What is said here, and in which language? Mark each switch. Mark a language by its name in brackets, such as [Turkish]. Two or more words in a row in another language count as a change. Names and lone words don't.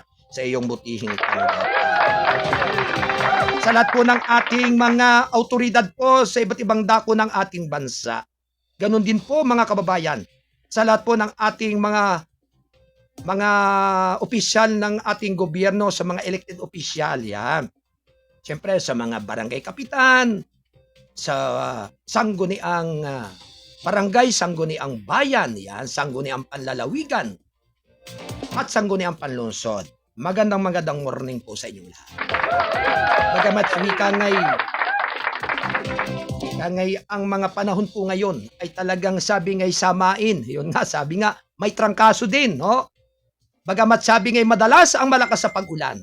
[Filipino] Sa iyong butihing tanggapan. Sa lahat po ng ating mga autoridad po sa iba't ibang dako ng ating bansa. Ganon din po mga kababayan, sa lahat po ng ating mga opisyal ng ating gobyerno, sa mga elected opisyal, yan. Siyempre sa mga barangay kapitan, sa sangguniang barangay, sangguniang bayan, yan, sangguniang panlalawigan, at sangguniang panlungsod. Magandang morning po sa inyong lahat. Bagamat wika ngay ang mga panahon po ngayon ay talagang sabi ngay samain. Yun nga, sabi nga, may trangkaso din, no? Bagamat sabi ngay madalas ang malakas sa pag-ulan.